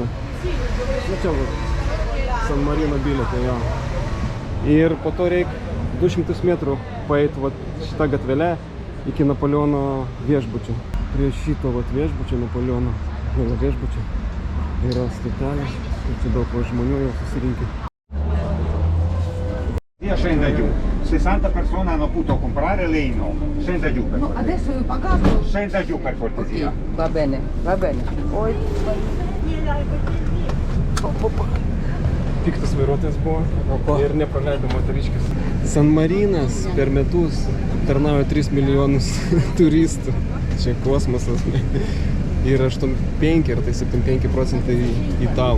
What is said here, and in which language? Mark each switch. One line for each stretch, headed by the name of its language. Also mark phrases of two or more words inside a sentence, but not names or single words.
Lithuanian: Na čia vat San Marino bilietai, jo. Ir po to reikia 200 metrų paeiti vat šitą gatvelę iki Napoleono viešbučio. Prie šito vat viešbučio, Napoleono viešbučio, yra stotelės. Ir čia daug žmonių jau susirinkę.
Italian: Io scenda giù, 60 persone hanno potuto comprare, lei no. Scenda giù per cortesia. Adesso io ho pagato. Scenda giù per cortesia. Va bene, va bene. Oi.
Lithuanian: Piktas vairuotojas buvo ir nepraleido moteriškės. San Marinas per metus tarnauja 3 milijonus turistų. Čia kosmosas. Ir 85 ar tai 75% italų.